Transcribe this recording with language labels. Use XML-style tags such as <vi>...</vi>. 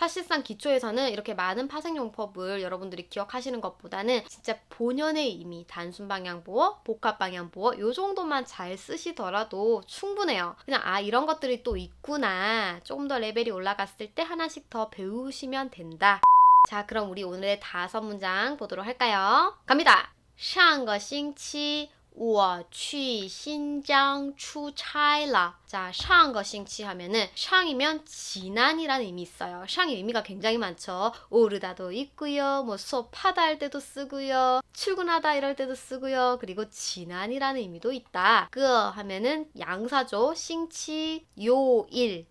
<ko>사실상 기초에서는 이렇게 많은 파생용법을 여러분들이 기억하시는 것보다는 진짜 본연의 의미, 단순 방향보어, 복합 방향보어 요 정도만 잘 쓰시더라도 충분해요. 그냥 이런 것들이 또 있구나. 조금 더 레벨이 올라갔을 때 하나씩 더 배우시면 된다. 자, 그럼 우리 오늘의 5문장 보도록 할까요? 갑니다.</ko> <zh>上个星期我去新疆出差了.</zh> <ko>자, 上个星期 하면은 샹이면 지난이라는 의미 있어요. 샹의 의미가 굉장히 많죠. 오르다도 있고요. 뭐 수업하다 할 때도 쓰고요. 출근하다 이럴 때도 쓰고요. 그리고 지난이라는 의미도 있다. 그 하면은 양사죠. 싱치 요일.</ko>